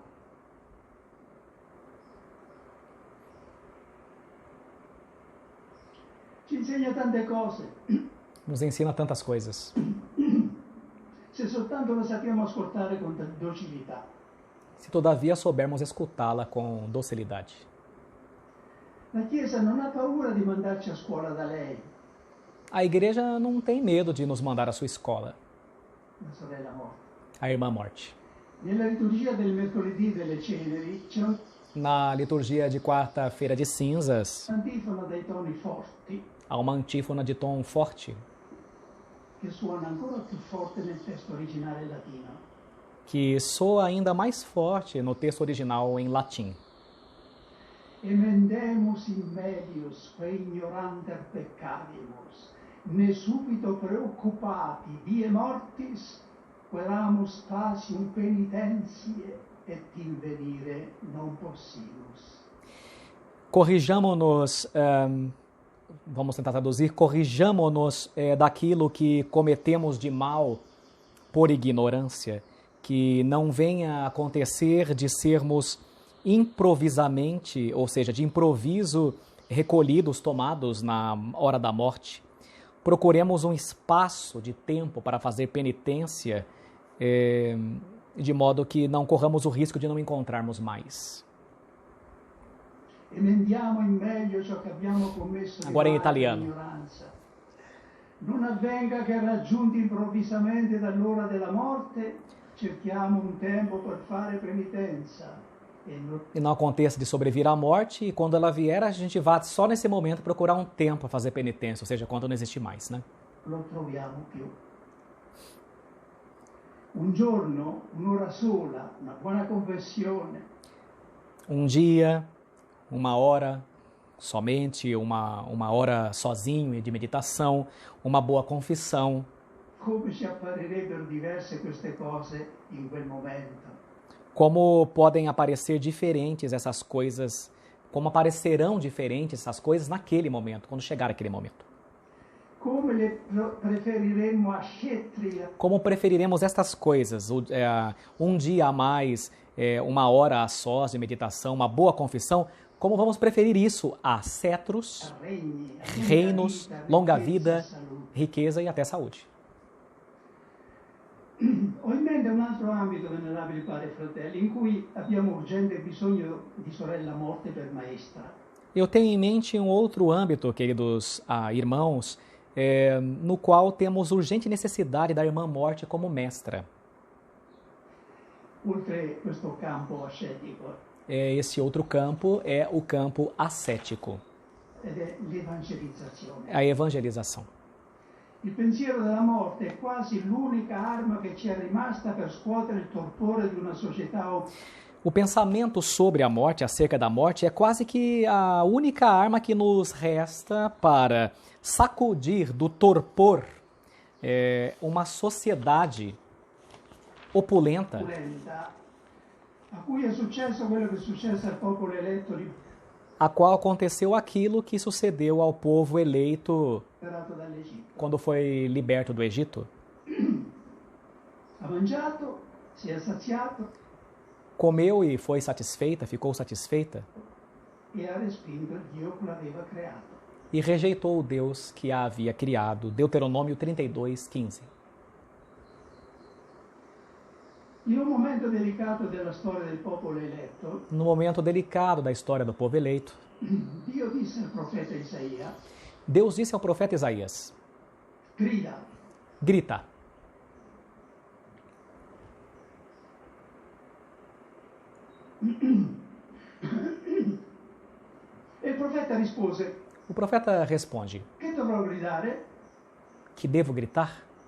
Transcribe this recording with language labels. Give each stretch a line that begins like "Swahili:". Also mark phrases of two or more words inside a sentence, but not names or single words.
Italian: Ci insegna tante cose,
Portuguese: Nos ensina tantas coisas.
Italian: se soltanto lo sappiamo ascoltare con docilità.
Portuguese: Se todavia soubermos escutá-la com docilidade.
Italian: La Chiesa non ha paura di mandarci a scuola da lei,
Portuguese: A igreja não tem medo de nos mandar à sua escola,
Italian: la sorella morte.
Portuguese: a irmã morte.
Italian: Nella liturgia del mercoledì delle ceneri c'è
Portuguese: Na liturgia de quarta-feira de cinzas,
Italian: un'antifona dai toni forti
Portuguese: há uma antífona de tom forte,
Italian: che suona ancora più forte nel testo originale latino.
Portuguese: que soa ainda mais forte no texto original em latim.
Latin: Emendemus in medius que ignoranter peccadimus, ne subito preoccupati die mortis queramus facium penitentiae et invenire non possimus.
Portuguese: Corrijamo-nos, vamos tentar traduzir, corrijamo-nos daquilo que cometemos de mal por ignorância, que não venha a acontecer de sermos improvisamente, ou seja, de improviso, recolhidos, tomados na hora da morte. Procuremos um espaço de tempo para fazer penitência, de modo que não corramos o risco de não encontrarmos mais.
Italian: Emendiamo in meglio ciò che abbiamo commesso
Portuguese: Agora em
Italian: di
Portuguese: italiano.
Italian: ignoranza. Non avvenga che raggiunti improvvisamente dall'ora della morte, cerchiamo un tempo per fare penitenza.
Portuguese: E não aconteça de sobrevir à morte, e quando ela vier, a gente vá só nesse momento procurar um tempo para fazer penitência, ou seja, quando não existir mais, né?
Italian: Lo troviamo più. Un giorno, un'ora sola, una buona confessione,
Portuguese: Um dia, uma hora, somente uma hora sozinho e de meditação, uma boa confissão.
Italian: come ci apparirebbero diverse queste cose in quel momento?
Portuguese: Como podem aparecer diferentes essas coisas, como aparecerão diferentes essas coisas naquele momento, quando chegar aquele momento.
Italian: Come le preferiremmo a Shetria,
Portuguese: Como preferiremos estas coisas, um dia a mais, uma hora a sós de meditação, uma boa confissão, como vamos preferir isso a cetros,
Italian: a regni, a
Portuguese: reinos, longa vida,
Italian: ricchezza, salute?
Portuguese: riqueza e até saúde.
Italian: Ho in mente un altro ambito, venerabili padri e fratelli, in cui abbiamo urgente bisogno di sorella morte per maestra.
Portuguese: Eu tenho em mente um outro âmbito, queridos irmãos, no qual temos urgente necessidade da irmã morte como mestra.
Italian: Oltre questo campo ascetico,
Portuguese: Esse outro campo é o campo ascético,
Italian: ed è l'evangelizzazione.
Portuguese: a evangelização.
Italian: Il pensiero della morte è quasi l'unica arma che ci è rimasta per scuotere il torpore di una società.
Portuguese: O pensamento sobre a morte, acerca da morte, é quase que a única arma que nos resta para sacudir do torpor uma sociedade opulenta,
Italian: opulenta, a cui è successo quello che è successo al popolo eletto
Portuguese: a qual aconteceu aquilo que sucedeu ao povo eleito
Italian: liberato dall'Egitto.
Portuguese: quando foi liberto do Egito.
Italian: Ha mangiato, si è saziato
Portuguese: Comeu e foi satisfeita, ficou satisfeita,
Italian: e ha respinto il Dio che l'aveva creato.
Portuguese: e rejeitou o Deus que a havia criado. Deuteronômio 32:15.
Italian: In un momento delicato della storia del popolo eletto,
Portuguese: No momento delicado da história do povo eleito,
Italian: Dio disse al profeta Isaia,
Portuguese: Deus disse ao profeta Isaías:
Italian: grida,
Portuguese: grita.
Italian: e il profeta rispose,
Portuguese: O profeta responde:
Italian: che dovrò gridare?
Portuguese: que devo gritar?